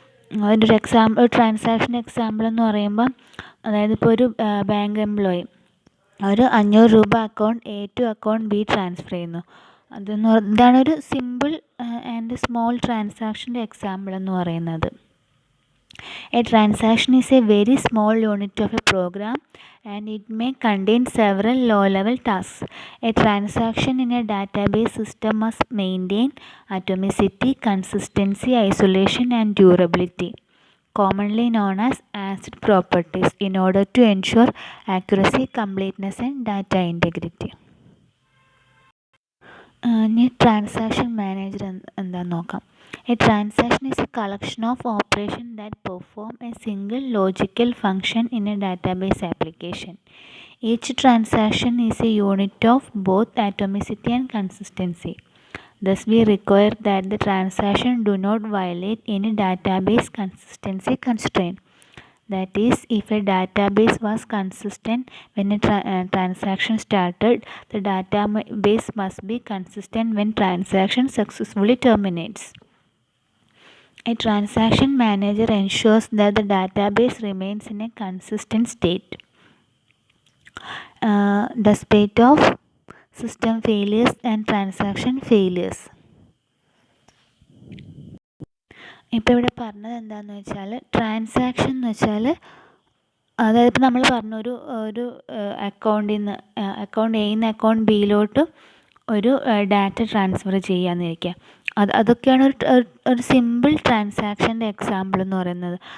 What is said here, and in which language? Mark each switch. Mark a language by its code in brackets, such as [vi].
[ml] അതിൻ്റെ ഒരു transaction example എന്ന് പറയുമ്പോൾ, അതായത് ഇപ്പോൾ ഒരു ബാങ്ക് എംപ്ലോയി ഒരു 500 രൂപ account A to account B transfer ചെയ്യുന്നു. ഇതാണ് ഒരു സിമ്പിൾ ആൻഡ് സ്മോൾ ട്രാൻസാക്ഷൻ്റെ എക്സാമ്പിൾ എന്ന് പറയുന്നത്. [en] A transaction is a very small unit of a program and it may contain several low-level tasks. A transaction in a database system must maintain atomicity, consistency, isolation and durability, commonly known as ACID properties, in order to ensure accuracy, completeness and data integrity. [ml] ഇനി transaction manager എന്താണെന്ന് നോക്കാം. [en] A transaction is a collection of operations that perform a single logical function in a database application. Each transaction is a unit of both atomicity and consistency. Thus, we require that the transaction do not violate any database consistency constraint. That is, if a database was consistent when a transaction started, the database must be consistent when transaction successfully terminates. A transaction manager ensures that the database remains in a consistent state despite of system failures and transaction failures. [ml] ഇപ്പോൾ ഇവിടെ പറഞ്ഞത് എന്താണെന്ന് വെച്ചാൽ, transaction എന്ന് വെച്ചാൽ, അതായത് ഇപ്പോൾ നമ്മൾ പറഞ്ഞു ഒരു അക്കൗണ്ടിൽ നിന്ന് അക്കൗണ്ട് എയിൽ നിന്ന് അക്കൗണ്ട് ബിയിലോട്ട് ഒരു ഡാറ്റ ട്രാൻസ്ഫർ ചെയ്യാമെന്നിരിക്കുക. അതൊക്കെയാണ് ഒരു സിമ്പിൾ ട്രാൻസാക്ഷൻ്റെ എക്സാമ്പിൾ എന്ന് പറയുന്നത്.